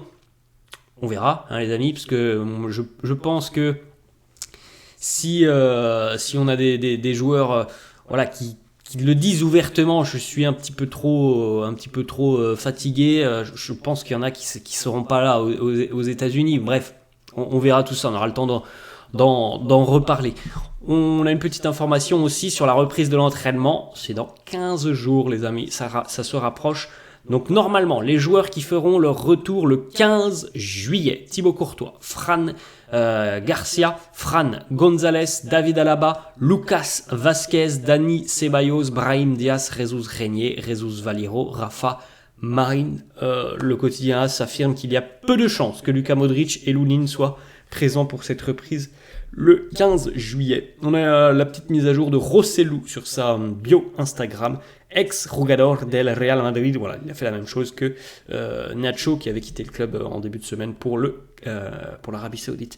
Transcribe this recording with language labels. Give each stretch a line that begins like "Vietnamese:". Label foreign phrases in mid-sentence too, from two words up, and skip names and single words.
French: On verra les amis, parce que je pense que si on a des joueurs qui le disent ouvertement, je suis un petit peu trop fatigué, je pense qu'il y en a qui seront pas là aux États-Unis. Bref, on verra tout ça, on aura le temps d'en reparler. On a une petite information aussi sur la reprise de l'entraînement, c'est dans 15 jours les amis, ça se rapproche. Donc normalement, les joueurs qui feront leur retour le 15 juillet, Thibaut Courtois, Fran Garcia, Fran González, David Alaba, Lucas Vázquez, Dani Ceballos, Brahim Diaz, Jesus Régnier, Jesus Valleiro, Rafa Marin. Le quotidien AS affirme qu'il y a peu de chances que Luka Modric et Lunin soient présents pour cette reprise le 15 juillet. On a la petite mise à jour de Rossellou sur sa bio Instagram.
Spanish: Ex-jugador del Real Madrid,
French: voilà, il a fait la même chose que Nacho qui avait quitté le club en début de semaine pour l'Arabie Saoudite.